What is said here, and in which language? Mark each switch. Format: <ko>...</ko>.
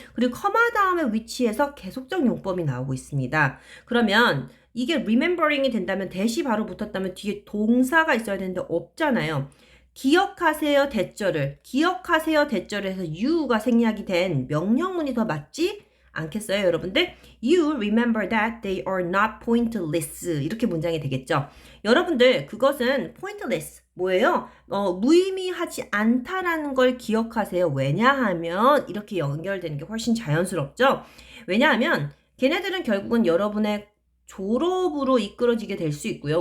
<ko>그리고 커마 다음에 위치에서 계속적 용법이 나오고 있습니다. 그러면 이게 remembering이 된다면 대시 바로 붙었다면 뒤에 동사가 있어야 되는데 없잖아요. 기억하세요 대절을 해서 you가 생략이 된 명령문이 더 맞지 않겠어요, 여러분들?</ko> <en>You remember that they are not pointless.</en> <ko>이렇게 문장이 되겠죠. 여러분들, 그것은 pointless. 뭐예요? 무의미하지 않다라는 걸 기억하세요. 왜냐하면 이렇게 연결되는 게 훨씬 자연스럽죠? 왜냐하면 걔네들은 결국은 여러분의 졸업으로 이끌어지게 될 수 있고요.</ko>